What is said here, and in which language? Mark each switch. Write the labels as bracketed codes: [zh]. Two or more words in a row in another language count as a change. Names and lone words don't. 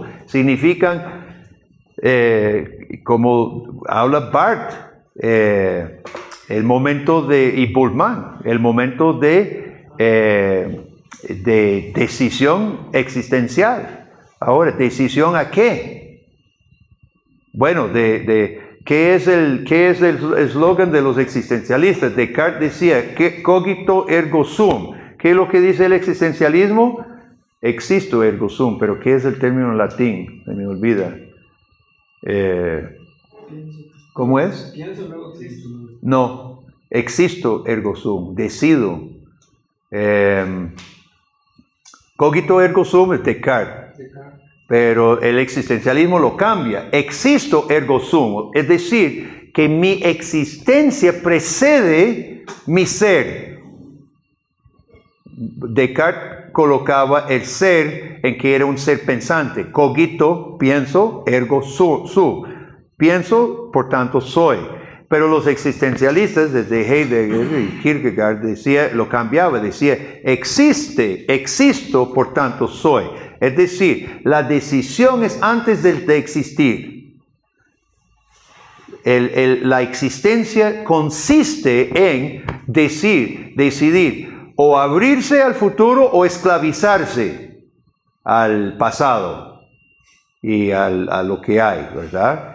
[es] Significan, como habla Barth, el momento y Bultmann, el momento de decisión existencial. Ahora, ¿decisión a qué? Bueno, ¿qué es el eslogan de los existencialistas? Descartes decía, [la] cogito ergo sum. [es] ¿Qué es lo que dice el existencialismo? [la] Existo ergo sum, [es] pero ¿qué es el término en latín? Se me olvida. ¿Cómo es? Pienso, luego existo. No, [la] existo ergo sum, [es] decido. [la] Cogito ergo sum [es] es Descartes, pero el existencialismo lo cambia. [la] Existo ergo sum, [es] es decir, que mi existencia precede mi ser. Descartes colocaba el ser en que era un ser pensante. Cogito, pienso, [la] ergo sum. [es] Pienso, por tanto soy. Pero los existencialistas, desde Heidegger y Kierkegaard, lo cambiaba, decía, existo, por tanto soy. Es decir, la decisión es antes de existir. La existencia consiste en decidir o abrirse al futuro o esclavizarse al pasado y a lo que hay, ¿verdad?